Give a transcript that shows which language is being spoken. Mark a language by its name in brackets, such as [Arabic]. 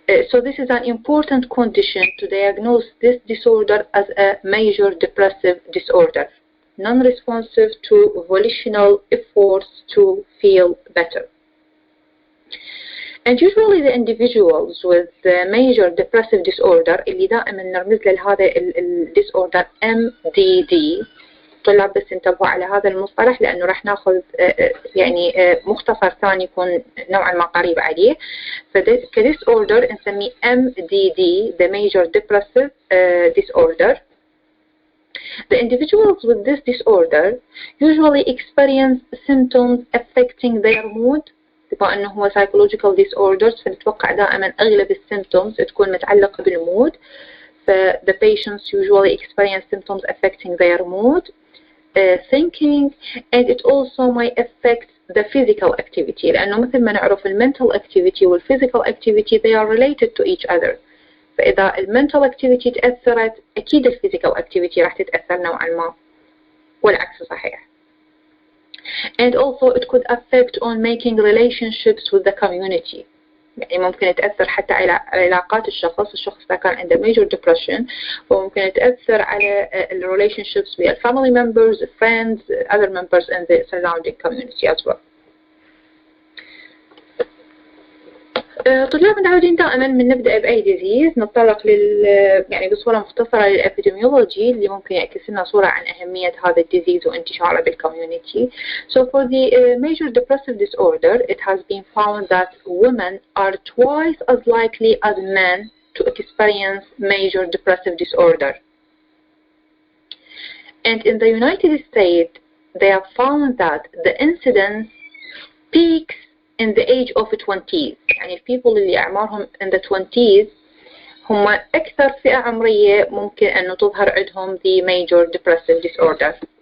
[English] So this is an important condition to diagnose this disorder as a major depressive disorder, non-responsive to volitional efforts to feel better. And usually the individuals with the major depressive disorder [Arabic] اللي دائما نرمز لهذا [English] disorder MDD. [Arabic] طلاب بس انتبهوا على هذا المصطلح لأنه راح ناخذ يعني مختصر ثاني يكون نوعا ما قريب عليه. [English] فdisorder [Arabic] نسميه [English] MDD, the major depressive disorder. The individuals with this disorder usually experience symptoms affecting their mood. [Arabic] بما أنه هو [English] psychological disorders [Arabic] فنتوقع دائما أغلب الsymptoms تكون متعلقة بالمود. [English] The patients usually experience symptoms affecting their mood, thinking, and it also may affect the physical activity [Arabic] لأنه مثل ما نعرف [English] mental activity physical activity they are related to each other. [Arabic] فإذا [English] mental activity [Arabic] تأثرت أكيد [English] physical activity [Arabic] راح تتأثر نوعا ما والعكس صحيح. [English] And also it could affect on making relationships with the community. [Arabic] يعني ممكن تأثر حتى على علاقات الشخص إذا كان عنده [English] major depression [Arabic] وممكن تأثر على [English] relationships with family members, friends, other members in the surrounding community as well. [Arabic] طلاب متعودين دائما من نبدأ بأي disease نتطرق يعني بصورة مختصرة للإبيديميولوجي اللي ممكن يعكس لنا صورة عن أهمية هذا الديزيز وانتشاره بالcommunity. [English] So for the major depressive disorder, it has been found that women are twice as likely as men to experience major depressive disorder. And in the United States, they have found that the incidence peaks in the age of 20s. [Arabic] يعني people اللي أعمارهم [English] in the 20s [Arabic] هم أكثر فئة عمرية ممكن أنه تظهر عندهم [English] the major depressive disorder.